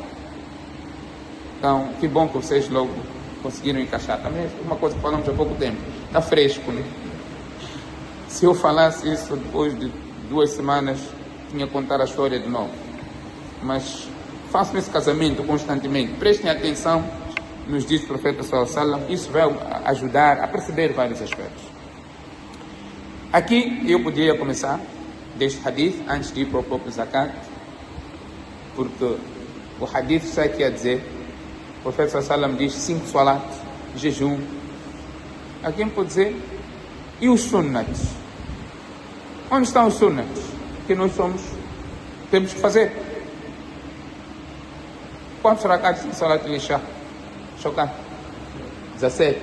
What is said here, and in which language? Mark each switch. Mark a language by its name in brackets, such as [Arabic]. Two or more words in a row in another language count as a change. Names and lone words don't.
[Portuguese] Então, que bom que vocês logo conseguiram encaixar. Também é uma coisa que falamos há pouco tempo. Está fresco, né? Se eu falasse isso depois de 2 semanas, tinha que contar a história de novo. Mas façam esse casamento constantemente. Prestem atenção nos diz o profeta [Arabic] صلى الله عليه وسلم. [Portuguese] Isso vai ajudar a perceber vários aspectos. Aqui eu poderia começar deste hadith antes de ir para o próprio zakat, porque o hadith está aqui a dizer, o profeta [Arabic] صلى الله عليه وسلم [Portuguese] diz 5 salat, jejum. Aqui pode dizer, e os sunnats? Onde estão os sunnats que nós temos que fazer? Quantos rakats de [Arabic] صلاة العشاء? [Portuguese] Chocar. 17.